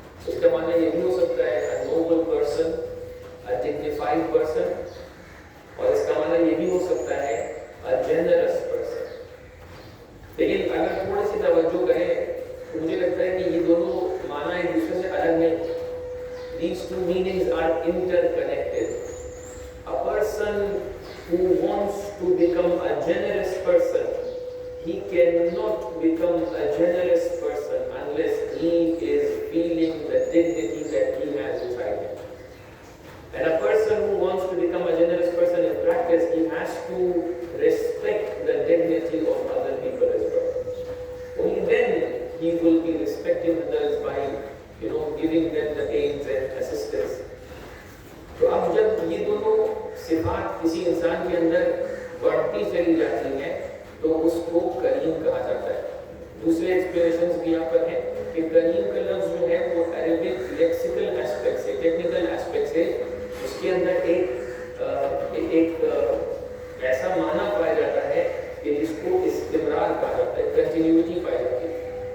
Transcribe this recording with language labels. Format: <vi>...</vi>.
<ur>اس کا معنی یہ بھی ہو سکتا ہے</ur> <en>a noble person, a dignified person،</en> <ur>اور اس کا معنی یہ بھی ہو سکتا ہے</ur> <en>a generous person.</en> <ur>لیکن اگر تھوڑی سی توجہ کریں تو مجھے لگتا ہے کہ یہ دونوں معنی ایک دوسرے سے الگ نہیں.</ur> <en>These two meanings are interconnected. A person who wants to become a generous person, he cannot become a generous person unless he is feeling the dignity that he has inside him. And a person who wants to become a generous person in practice, he has to respect the dignity of other people as well. Only then he will be respecting others by, giving them the aids and assistance.</en> <ur>تو اب جب یہ دونوں صفات کسی انسان کے اندر بڑھتی چلی جاتی ہیں تو اس کو کریم کہا جاتا ہے. دوسرے ایکسپلینیشنز بھی یہاں پر ہیں کہ کریم کا لفظ جو ہے وہ عربک لیکسیکل ایسپیکٹ سے، ٹیکنیکل ایسپیکٹ سے اس کے اندر ایک ایسا معنی پایا جاتا ہے کہ جس کو استمرار کہا جاتا ہے، کنٹینیوٹی پائی جاتی ہے.</ur>